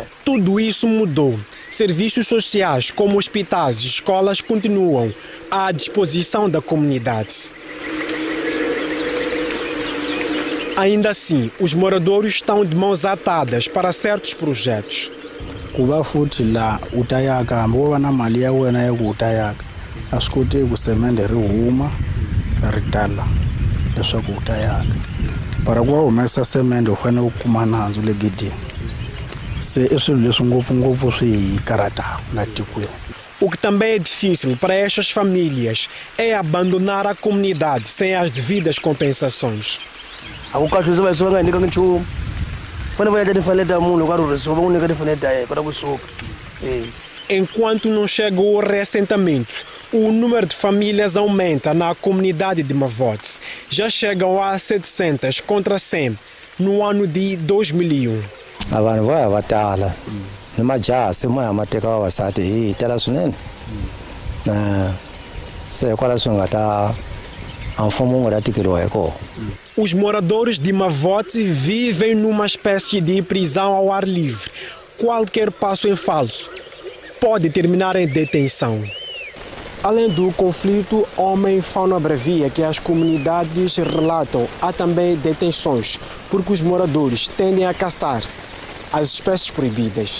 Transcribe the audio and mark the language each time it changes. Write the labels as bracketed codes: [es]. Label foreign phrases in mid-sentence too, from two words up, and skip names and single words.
[pt] Tudo isso mudou. Serviços sociais como hospitais e escolas continuam à disposição da comunidade. Ainda assim, os moradores estão de mãos atadas para certos projetos. [ts] Kuva futhi la utayaka mbo na mali ya wena ya ku utayaka a swi koti ku semende ri huma ri tala leswaku utayaka para ku va humesa semende u fanele u kuma nandzu le gedini se i swilo leswi ngopfungopfu swi karhataka la tikweni. [pt] O que também é difícil para estas famílias é abandonar a comunidade sem as devidas compensações. Enquanto não chega o reassentamento, o número de famílias aumenta na comunidade de Mavotes. Já chegam a 700 contra 100 no ano de 2001. [ts] Vanhu va va tala ni majaha se moya mateka vavasati hi tala swinene se kwala swi nga ta a mfumo wu nga ta tikeriwa hi kona. [pt] Os moradores de Mavotes vivem numa espécie de prisão ao ar livre. Qualquer passo em falso pode terminar em detenção. Além do conflito homem-fauna bravia que as comunidades relatam, há também detenções, porque os moradores tendem a caçar as espécies proibidas.